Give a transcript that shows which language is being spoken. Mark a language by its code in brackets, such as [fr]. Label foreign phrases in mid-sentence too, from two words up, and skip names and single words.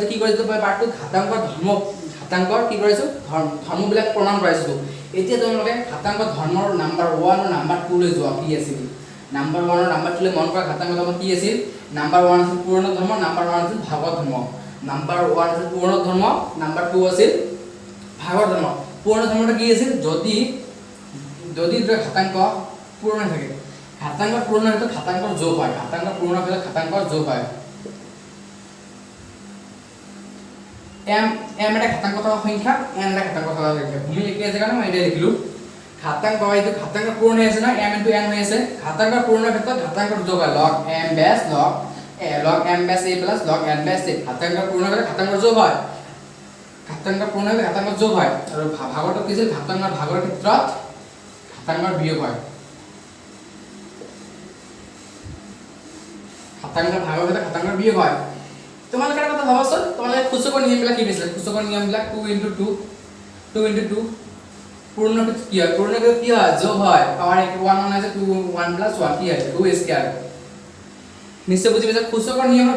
[as] কি কৰিছো মই পাৰ্টটো ঘাতাংকৰ কি কৰিছো ধৰ্মবিলাক প্ৰমাণ কৰাইছো এতিয়া তোমালোকে ঘাতাংক ধৰ্মৰ নাম্বাৰ 1 আৰু নাম্বাৰ 2 লৈ যোৱা কি আছিল নাম্বাৰ 1 আৰু নাম্বাৰ 2 লৈ মন কৰা ঘাতাংক ধৰ্ম কি আছিল নাম্বাৰ 1 আছিল পূৰ্ণ ধৰ্ম নাম্বাৰ 1 আছিল ভাগৰ ধৰ্ম নাম্বাৰ 1 আছিল পূৰ্ণ ধৰ্ম নাম্বাৰ 2 আছিল ভাগৰ ধৰ্ম পূৰ্ণ ধৰ্মটো কি আছিল যদি ঘাতাংক পূৰ্ণ থাকে ঘাতাংক পূৰ্ণ হলে ঘাতাংকৰ যোগ হয় ঘাতাংক পূৰ্ণ হলে ঘাতাংকৰ যোগ হয় m এটা ঘাতাংক থকা সংখ্যা n এটা ঘাতাংক থকা সংখ্যা ভূমি একে আছে কাৰণে মই এটা লিখিলো ঘাতাংক এইটো ঘাতাংক পূৰ্ণ হৈ আছে না m * n হৈ আছে ঘাতাংক পূৰ্ণৰ ক্ষেত্ৰত ঘাতাংকৰ যোগ হয় [en] log m base log m base a plus log n base a [as] ঘাতাংক পূৰ্ণ হলে ঘাতাংকৰ যোগ হয় ঘাতাংক পূৰ্ণ হলে ঘাতাংকৰ যোগ হয় আৰু ভাগৰটো কি আছিল ঘাতাংকৰ ভাগৰ ক্ষেত্ৰত ঘাতাংকৰ বিয়োগ হয় ঘাতাংকৰ ভাগৰ ক্ষেত্ৰত ঘাতাংকৰ বিয়োগ হয় তোমালোকে এটা কথা ভাবাচোন তোমালোকে সূচকৰ নিয়মবিলাক কি দিছিল সূচকৰ নিয়মবিলাক 2 into 2 2 into 2 পূৰ্ণক্ষেত্ৰত কি হয় পূৰ্ণক্ষেত্ৰত কি হয় যোগ হয় পাৱাৰ 1 আছে 2 1 plus 1 কি হয় 2 স্কয়াৰ নিশ্চয় বুজি পাইছা সূচকৰ নিয়ম আৰু